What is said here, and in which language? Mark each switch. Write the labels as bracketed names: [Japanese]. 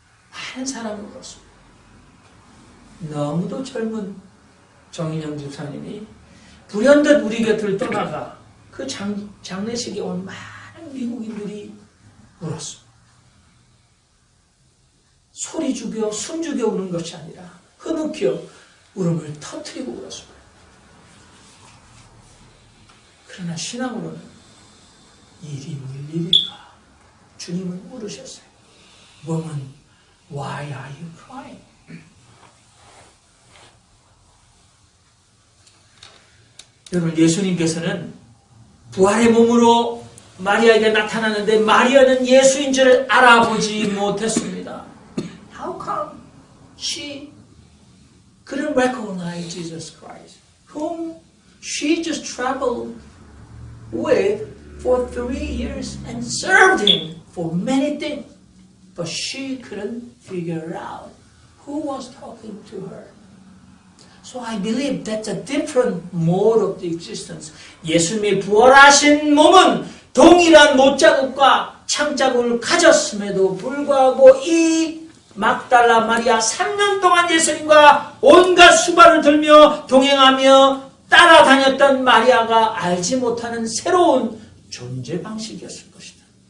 [Korean] 많은 사람이 울었습니다. 너무도 젊은 정인영 집사님이 불현듯 우리 곁을 떠나가 그 장례식에 온 많은 미국인들이 울었습니다. 소리 죽여 숨 죽여 우는 것이 아니라 흐느껴 울음을 터뜨리고 울었습니다. 그러나 신앙으로는 일이 울 일일까? 주님은 물으셨어요. [English] Woman, why are you crying? [Korean] 여러분, 예수님께서는 부활의 몸으로 마리아에게 나타나는데 마리아는 예수인 줄 알아보지 못했습니다. [English] How come she couldn't recognize Jesus Christ, whom she just traveled with for 3 years and served him for many things, but she couldn't figure out who was talking to her. So I believe that's a different mode of the existence. [Korean] 예수님이 부활하신 몸은 동일한 못자국과 창자국을 가졌음에도 불구하고 이 막달라 마리아 3년 동안 예수님과 온갖 수발을 들며 동행하며 따라다녔던 마리아가 알지 못하는 새로운 존재 방식이었을 것이다.